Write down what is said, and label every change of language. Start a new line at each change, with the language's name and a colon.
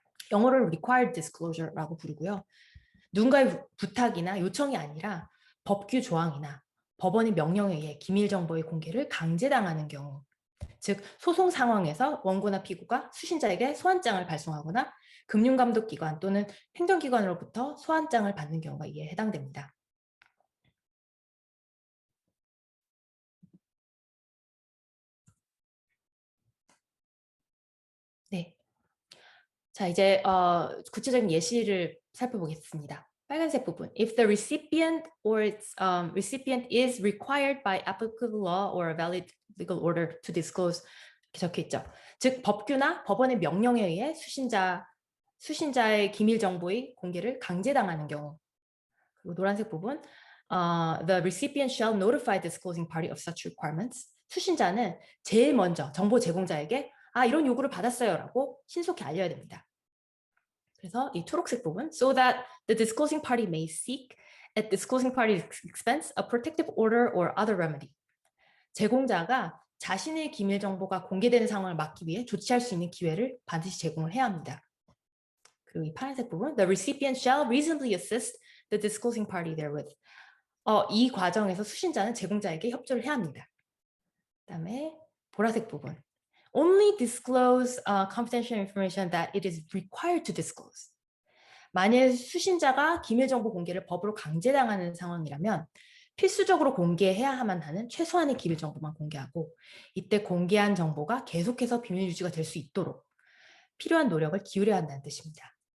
Korean: 영어로 required disclosure라고 부르고요. 누군가의 부탁이나 요청이 아니라 법규 조항이나 법원의 명령에 의해 기밀 정보의 공개를 강제당하는 경우, 즉 소송 상황에서 원고나 피고가 수신자에게 소환장을 발송하거나 금융감독기관 또는 행정기관으로부터 소환장을 받는 경우가 이에 해당됩니다. 네. 자, 이제 구체적인 예시를 살펴보겠습니다. 빨간색 부분.
English: If the recipient or its recipient is required by applicable law or a valid legal order to disclose
Korean: 이렇게 적혀 있죠. 즉 법규나 법원의 명령에 의해 수신자의 기밀 정보의 공개를 강제당하는 경우. 그리고 노란색 부분.
English: The recipient shall notify the disclosing party of such requirements.
Korean: 수신자는 제일 먼저 정보 제공자에게 이런 요구를 받았어요라고 신속히 알려야 됩니다. 그래서 이 초록색 부분
English: so that the disclosing party may seek at disclosing party's expense a protective order or other remedy.
Korean: 제공자가 자신의 기밀 정보가 공개되는 상황을 막기 위해 조치할 수 있는 기회를 반드시 제공을 해야 합니다. 그리고 이 파란색 부분
English: the recipient shall reasonably assist the disclosing party therewith.
Korean: 이 과정에서 수신자는 제공자에게 협조를 해야 합니다. 그다음에 보라색 부분
English: only disclose confidential information that it is required to disclose.
Korean: 만일 수신자가 기밀 정보 공개를 법으로 강제당하는 상황이라면 필수적으로 공개해야만 하는 최소한의 기밀 정보만 공개하고 이때 공개한 정보가 계속해서 비밀 유지가 될 수 있도록 필요한 노력을 기울여야 한다는 뜻입니다.